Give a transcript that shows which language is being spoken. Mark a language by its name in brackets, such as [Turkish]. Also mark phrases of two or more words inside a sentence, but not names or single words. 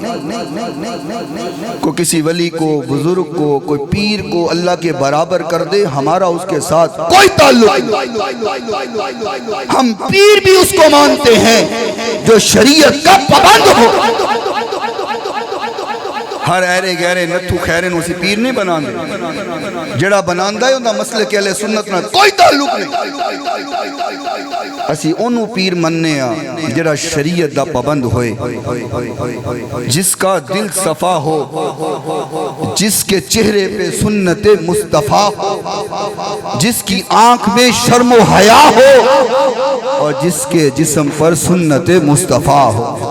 [Urdu] کوئی کسی ولی کو, بزرگ کو, کوئی پیر کو اللہ کے برابر کر دے ہمارا اس کے ساتھ کوئی تعلق نہیں. ہم پیر بھی اس کو مانتے ہیں جو شریعت کا پابند ہو. [Punjabi] ہر ایرے گہرے نتھو خیرے نو سی پیر نہیں بناندے. جڑا بناندا ہے اوندا مسئلے کہ اہل سنت نال کوئی تعلق نہیں. اسی اونوں پیر مننے ہاں جڑا شریعت دا پابند ہوئے, [Urdu] جس کا دل صفا ہو, جس کے چہرے پہ سنت مصطفیٰ ہو, جس کی آنکھ میں شرم و حیا ہو, اور جس کے جسم پر سنت مصطفیٰ ہو.